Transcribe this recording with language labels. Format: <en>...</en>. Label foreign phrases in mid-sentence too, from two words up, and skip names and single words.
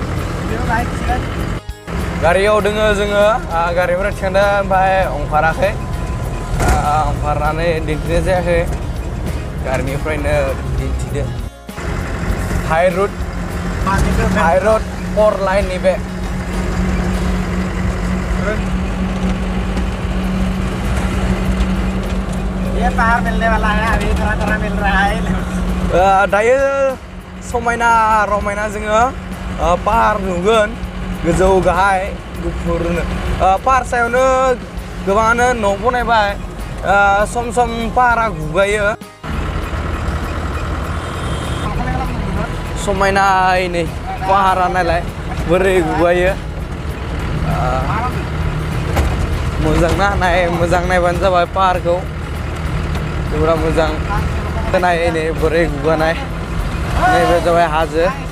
<brx>गारियाव दोङो जोङो गारिफोरा थिखांदों ओमफ्राय ओंखाराखै ओंखारनानै दिन्थिनाय जायाखै गारिनिफ्रायनो दिन्थिदो</brx> <en>high road</en> <brx>4 लाइननि बे</brx> <hi>ये पहाड़ मिलने वाला है अभी थोड़ा मिल रहा है</hi> <brx>दायो समायना रमायना जोङो पाहाड़ नुगोन गोजौ गाहाय गुफुरनो पाहाड़ सायावनो गोबाङानो न' बनायबाय सम सम पाहाड़ा गुगायो समायना नै पाहाड़ा नायलाय बोरै गुगायो मोजां नायबानो जाबाय पाहाड़खौ जोबोर मोजां नाय नै बोरै गुगानाय नैबे जाबाय हाजो</brx>